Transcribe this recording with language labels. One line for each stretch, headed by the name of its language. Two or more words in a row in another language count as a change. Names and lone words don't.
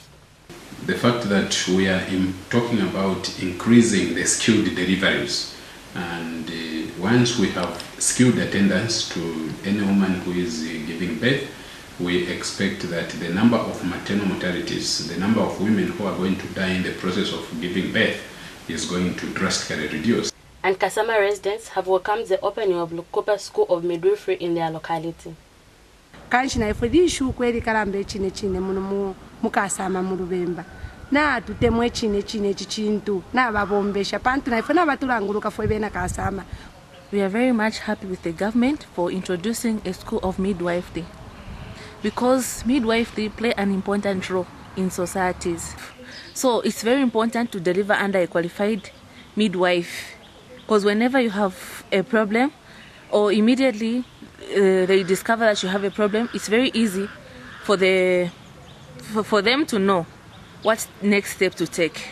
English: The fact that we are talking about increasing the skilled deliveries, and once we have skilled attendance to any woman who is giving birth, we expect that the number of maternal mortalities, the number of women who are going to die in the process of giving birth, is going to drastically reduce. And Kasama residents have welcomed the opening of Lukupa School of Midwifery in their locality.
Bemba: Kanchina ifodi ishu kweli kalambe chine muno mukasama mu Lubemba na tutemwe chine chichintu na babombesha pantu na ifona batulanguluka fo bena kasama.
English: We are very much happy with the government for introducing a school of midwifery, because midwifery play an important role in societies. So it's very important to deliver under a qualified midwife, because whenever you have a problem or immediately they discover that you have a problem, it's very easy for them to know what next step to take.